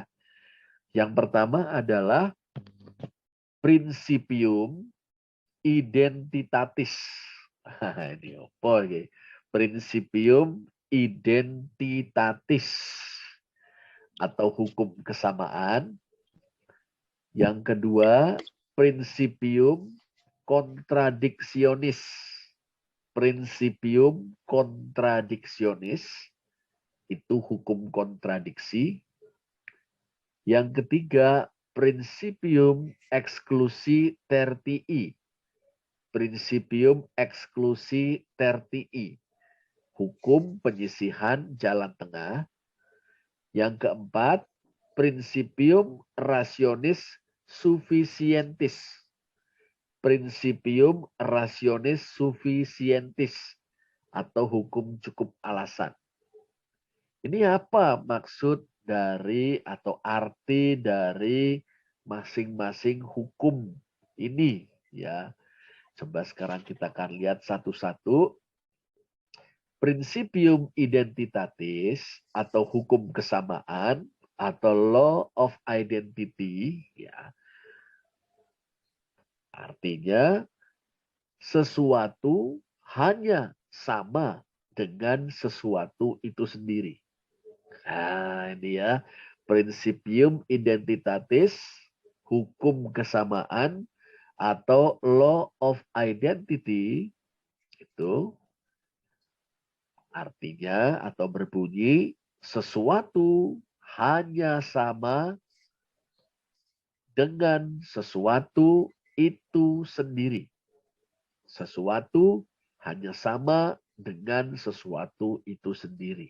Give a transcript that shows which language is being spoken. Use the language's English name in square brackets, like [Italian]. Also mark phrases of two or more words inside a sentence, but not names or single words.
[Indonesian] Yang pertama adalah [Latin] principium identitatis. [Indonesian] Ini apa ini? [Latin] Principium identitatis [Indonesian] atau hukum kesamaan. Yang kedua, [Latin] principium kontradiksionis. Principium kontradiksionis [Indonesian] itu hukum kontradiksi. Yang ketiga, [Latin] principium exclusi tertii. Principium exclusi tertii, [Indonesian] hukum penyisihan jalan tengah. Yang keempat, [Latin] principium rationis sufficientis. Principium rationis sufficientis [Indonesian] atau hukum cukup alasan. Ini apa maksud dari atau arti dari masing-masing hukum ini ya. Coba sekarang kita akan lihat satu-satu. [Latin] Principium identitatis [Indonesian] atau hukum kesamaan atau [English] law of identity [Indonesian] ya. Artinya sesuatu hanya sama dengan sesuatu itu sendiri. Nah, ini ya, [Latin] principium identitatis, [Indonesian] hukum kesamaan atau [English] law of identity [Indonesian] itu artinya atau berbunyi sesuatu hanya sama dengan sesuatu itu sendiri. Sesuatu hanya sama dengan sesuatu itu sendiri.